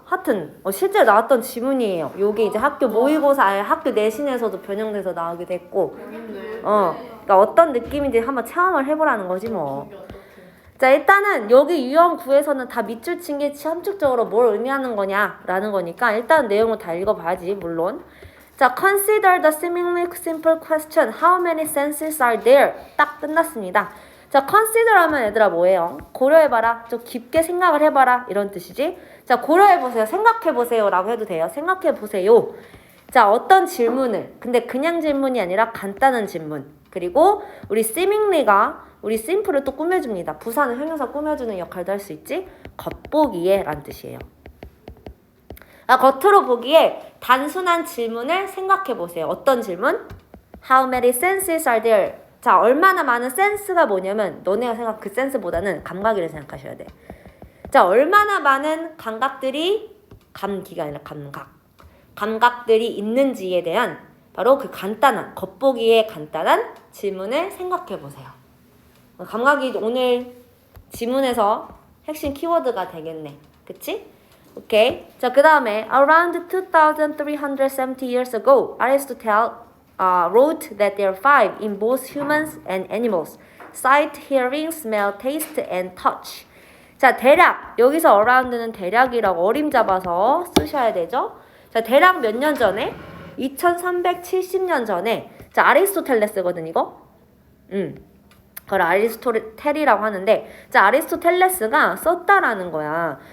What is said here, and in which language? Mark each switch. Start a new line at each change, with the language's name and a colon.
Korean: 하여튼 실제 나왔던 지문이에요. 요게 이제 학교 모의고사 학교 내신에서도 변형돼서 나오게 됐고 그러니까 어떤 느낌인지 한번 체험을 해보라는 거지 뭐. 자 일단은 여기 유형9에서는 다 밑줄 친 게 함축적으로 뭘 의미하는 거냐라는 거니까 일단 내용을 다 읽어봐야지 물론.
English: 자, consider the seemingly simple question. How many senses are there?
Korean: 딱 끝났습니다. 자, consider 하면 얘들아 뭐예요? 고려해봐라. 좀 깊게 생각을 해봐라. 이런 뜻이지. 자, 고려해보세요. 생각해보세요. 라고 해도 돼요. 생각해보세요. 자, 어떤 질문을. 근데 그냥 질문이 아니라 간단한 질문. 그리고 우리 seemingly가 우리 simple을 또 꾸며줍니다. 부사는 형용사 꾸며주는 역할도 할 수 있지. 겉보기에 라는 뜻이에요. 겉으로 보기에 단순한 질문을 생각해 보세요. 어떤 질문?
English: How many senses are there?
Korean: 자, 얼마나 많은 센스가 뭐냐면 너네가 생각 그 센스보다는 감각이를 생각하셔야 돼. 자, 얼마나 많은 감각들이 감기가 아니라 감각들이 있는지에 대한 바로 그 간단한 겉보기에 간단한 질문을 생각해 보세요. 감각이 오늘 지문에서 핵심 키워드가 되겠네. 그치? 오케이. 자, 그 다음에
English: around 2370 years ago, Aristotle wrote that there are 5 in both humans and animals. Sight, hearing, smell, taste, and touch.
Korean: 자, 대략 여기서 around는 대략이라고 어림잡아서 쓰셔야 되죠. 자, 대략 몇 년 전에? 2370년 전에. 자, 아리스토텔레스거든 이거. 그걸 아리스토텔이라고 하는데, 자, 아리스토텔레스가 썼다라는 거야.